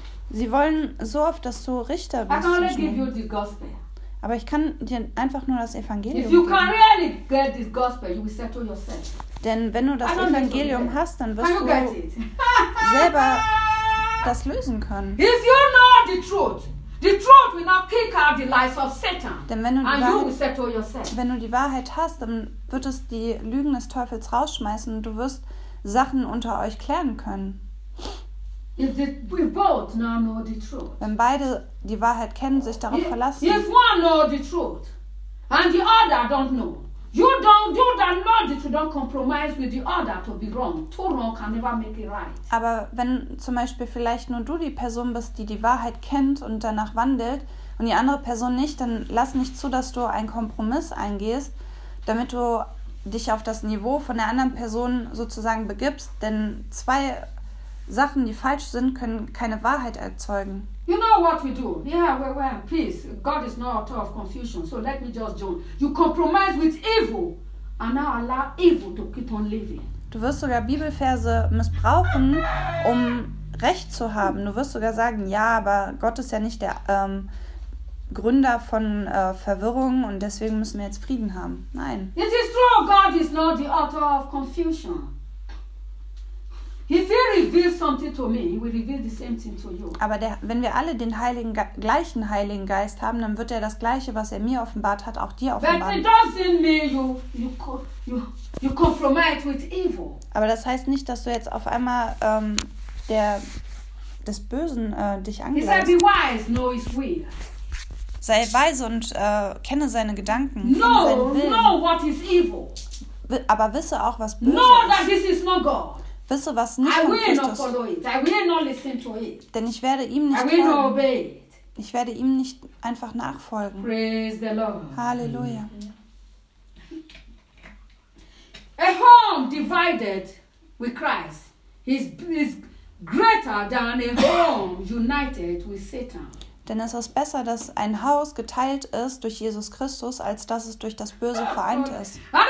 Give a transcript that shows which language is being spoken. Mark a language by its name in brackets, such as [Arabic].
[German] Sie wollen so oft, dass du Richter bist. [English] I can only give you the gospel. [German] Aber ich kann dir einfach nur das Evangelium [English] if you [German] geben. [English] Can really get this gospel, you will settle yourself. [German] Denn wenn du das Evangelium hast, dann wirst [English] can [German] du [English] get it? [German] Selber das lösen können. [English] If you know the truth, the truth will not kick out the lies of Satan. [German] Denn wenn du [English] and [German] Wahrheit, [English] you will settle yourself. [German] Wenn du die Wahrheit hast, dann wird es die Lügen des Teufels rausschmeißen und du wirst Sachen unter euch klären können. [English] We both now know the truth. [German] Wenn beide die Wahrheit kennen, sich darauf verlassen. [English] If one know the truth and the other don't know, you that know the truth don't compromise with the other to be wrong. Two wrong can never make it right. [German] Aber wenn zum Beispiel vielleicht nur du die Person bist, die die Wahrheit kennt und danach wandelt und die andere Person nicht, dann lass nicht zu, dass du einen Kompromiss eingehst, damit du dich auf das Niveau von der anderen Person sozusagen begibst, denn zwei Sachen, die falsch sind, können keine Wahrheit erzeugen. [English] You know what we do? Yeah, well, peace. God is not author of confusion, so let me just join. You compromise with evil, and now allow evil to keep on living. [German] Du wirst sogar Bibelverse missbrauchen, um Recht zu haben. Du wirst sogar sagen, ja, aber Gott ist ja nicht der Gründer von Verwirrung und deswegen müssen wir jetzt Frieden haben. Nein. [English] It is true, God is not the author of confusion. If he reveals something to me, he will reveal the same thing to you. [German] Aber wenn wir alle den gleichen Heiligen Geist haben, dann wird er das Gleiche, was er mir offenbart hat, auch dir offenbaren. [English] But it doesn't mean you compromise with evil. [German] Aber das heißt nicht, dass du jetzt auf einmal des Bösen dich angleichst. [English] He said, be wise, know his will. [German] Sei weise und kenne seine Gedanken. [English] Know what is evil. [German] Aber wisse auch, was böse [English] know, that this is not God. [German] Wisse, was nicht von Christus. [English] I will not listen to it. [German] Denn ich werde ihm nicht [English] hören. I will not obey it. [German] Ich werde ihm nicht einfach nachfolgen. [English] Praise the Lord. [German] Halleluja. [English] A home divided with Christ is greater than a home united with Satan. [German] Denn es ist besser, dass ein Haus geteilt ist durch Jesus Christus, als dass es durch das Böse vereint ist.